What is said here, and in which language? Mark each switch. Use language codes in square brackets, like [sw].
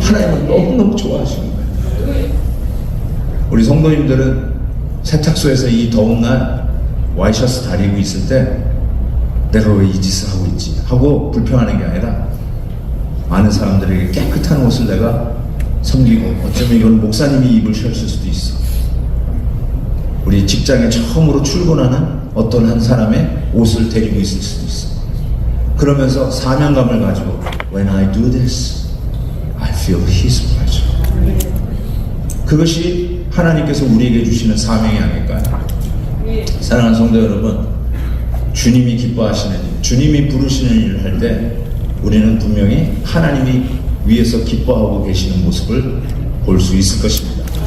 [ko] 하나님은 너무너무 좋아하시는 거예요. 우리 성도님들은 세탁소에서 이 더운 날 와이셔츠 다리고 있을 때 내가 왜 이 짓을 하고 있지 하고 불평하는 게 아니라 많은 사람들에게 깨끗한 옷을 내가 섬기고 어쩌면 이건 목사님이 입을 셔츠 수도 있어. 우리 직장에 처음으로 출근하는 어떤 한 사람의 옷을 데리고 있을 수도 있어. 그러면서 사명감을 가지고 [en] When I do this, I feel His pleasure. [ko] 그것이 하나님께서 우리에게 주시는 사명이 아닐까요? 사랑하는 성도 여러분, 주님이 기뻐하시는 일, 주님이 부르시는 일을 할 때 우리는 분명히 하나님이 위에서 기뻐하고 계시는 모습을 볼 수 있을 것입니다.